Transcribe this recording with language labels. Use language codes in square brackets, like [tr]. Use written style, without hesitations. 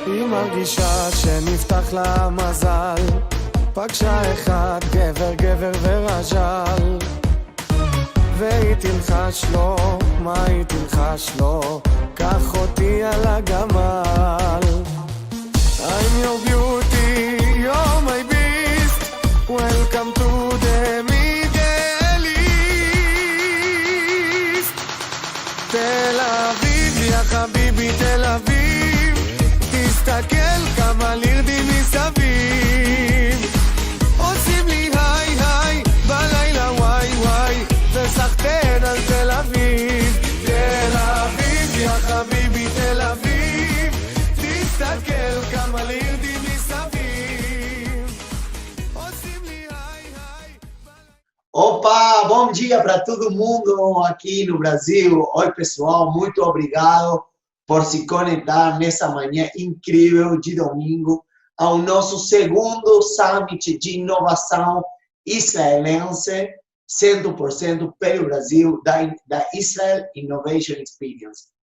[he] מרגישה שנפתח לה מזל, פגשה אחד גבר ורז'ל, והיא תלחש לו, מה היא תלחש לו? קח אותי על הגמל. [en] I'm your beauty, you're my beast, welcome to the Middle East. [he] תל אביב, [ar] יא חביבי [he] תל אביב, תסתכל כמה לירדים מסביב, עושים לי היי היי בלילה וואי וואי, וסחטן על תל אביב. תל אביב, [ar] יא חביבי [he] תל אביב, תסתכל כמה לירדים מסביב, עושים לי היי היי. [pt] Opa, bom dia para todo mundo aqui no Brasil. Oi, pessoal, muito obrigado por se conectar nessa manhã incrível de domingo ao nosso segundo Summit de Inovação Israelense, 100% pelo Brasil, da Israel Innovation Experience.